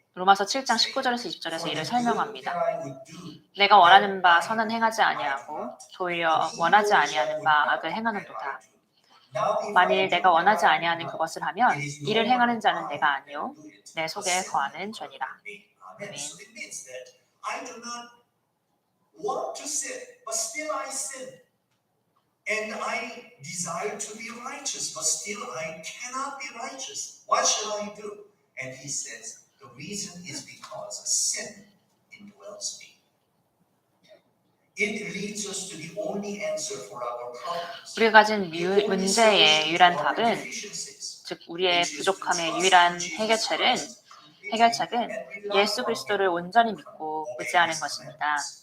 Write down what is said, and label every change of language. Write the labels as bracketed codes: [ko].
[ko] 로마서 7장 19절에서 20절에서 [en] For [ko] 이를 [en] the good [ko] 설명합니다. [en] that I would do, [ko] 내가 원하는 바 선은 행하지 아니하고 도리어 원하지 아니하는 바 악을 행하는도다. 만일 내가 원하지 아니하는 그것을 하면 이를 행하는 자는 내가 아니요 내 속에 거하는 죄니라. [en] Amen. So it means that I do not want to sin, but still I sin. And I desire to be righteous, but still I cannot be righteous. What shall I do? And he says, the reason is because sin indwells me. It leads us to the only answer for our problems. [ko] 우리가 가진 문제의 유일한 답은 즉 우리의 부족함의 유일한 해결책은 예수 그리스도를 온전히 믿고 의지하는 것입니다.